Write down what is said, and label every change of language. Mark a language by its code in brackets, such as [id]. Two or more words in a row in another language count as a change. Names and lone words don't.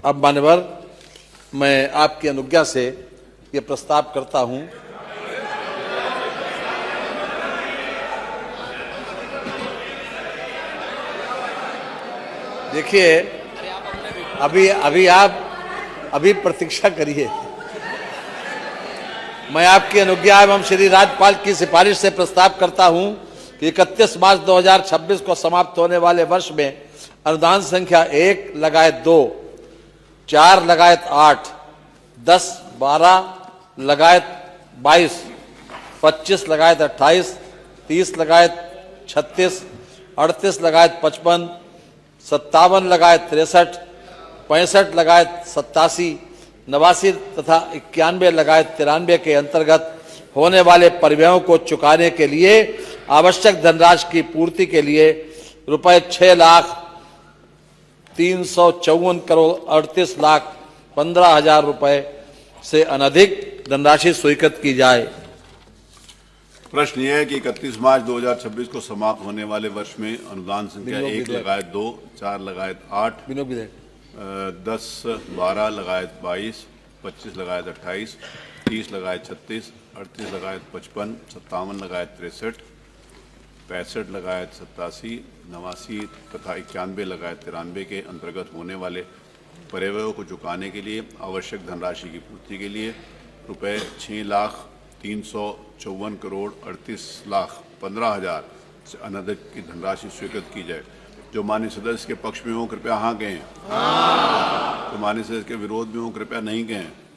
[hi] अब मान्यवर, मैं आपकी अनुज्ञा से ये प्रस्ताव करता हूं देखिए, अभी प्रतीक्षा करिए। मैं आपकी अनुज्ञा एवं श्री राज्यपाल की सिफारिश से प्रस्ताव करता हूं कि 31 मार्च 2026 को समाप्त होने वाले वर्ष में अनुदान संख्या 1 लगायत 2, 4 लगायत 8, 10, 12 लगायत 22, 25 लगायत 28, 30 लगायत 36, 38 लगायत 55, 57 लगायत 63, 65 लगायत 87, 89 तथा 91 लगायत 93 के अंतर्गत होने वाले परिव्ययों को चुकाने के लिए आवश्यक धनराशि की पूर्ति के लिए रुपए 6,354,38,15,000 रुपए से अनधिक धनराशि स्वीकृत की जाए। प्रश्न यह है कि 31 मार्च 2026 को समाप्त होने वाले वर्ष में अनुदान संख्या 1 लगायत 2, 4 लगायत 8, 10, 12 लगायत 22, 25 लगायत 28, 30 लगायत 36, 38 लगायत 55, 57 लगायत 63, 65 लगायत 87, 89 तथा 91 लगायत 93 के अंतर्गत होने वाले परिव्ययों को चुकाने के लिए आवश्यक धनराशि की पूर्ति के लिए रुपए 6,354,38,15,000 से अनधिक की धनराशि स्वीकृत की जाए। जो माननीय सदस्य के पक्ष में हो कृपया हाँ कहें। तो माननीय सदस्य के विरोध में हो कृपया नहीं कहें।